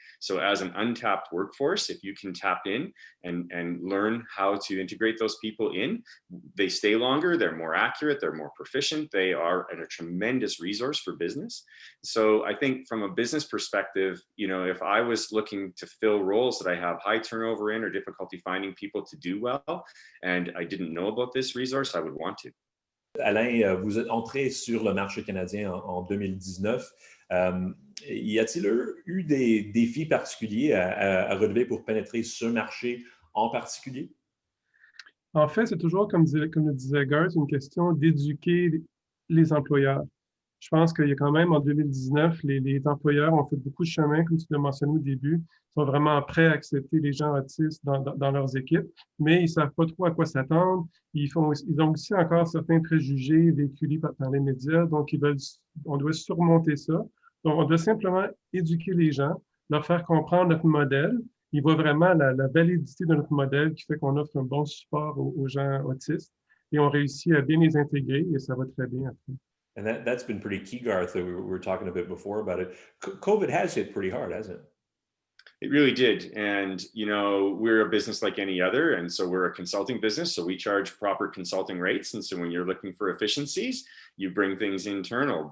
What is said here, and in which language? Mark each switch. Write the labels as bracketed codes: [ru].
[en] So as an untapped workforce, if you can tap in and learn how to integrate those people in, they stay longer, they're more accurate, they're more proficient, they are a tremendous resource for business. So I think from a business perspective, if I was looking to fill roles that I have high turnover in or difficulty finding people to do well, and I didn't know about this resource, I would want to. [fr] Alain, vous êtes entré sur le marché canadien en 2019. y a-t-il eu des défis particuliers à relever pour pénétrer ce marché en particulier? En fait, c'est toujours, comme le disait Garth, une question d'éduquer les employeurs. Je pense qu'il y a quand même, en 2019, les employeurs ont fait beaucoup de chemin, comme tu l'as mentionné au début. Ils sont vraiment prêts à accepter les gens autistes dans leurs équipes, mais ils ne savent pas trop à quoi s'attendre. Ils ont aussi encore certains préjugés véhiculés par les médias, donc on doit surmonter ça. Donc, on doit simplement éduquer les gens, leur faire comprendre notre modèle. Ils voient vraiment la validité de notre modèle qui fait qu'on offre un bon support aux gens autistes et on réussit à bien les intégrer et ça va très bien après. [en] And that's been pretty key, Garth. We were talking a bit before about it. COVID has hit pretty hard, hasn't it? It really did. And, you know, we're a business like any other. And so we're a consulting business. So we charge proper consulting rates. And so when you're looking for efficiencies, you bring things internal.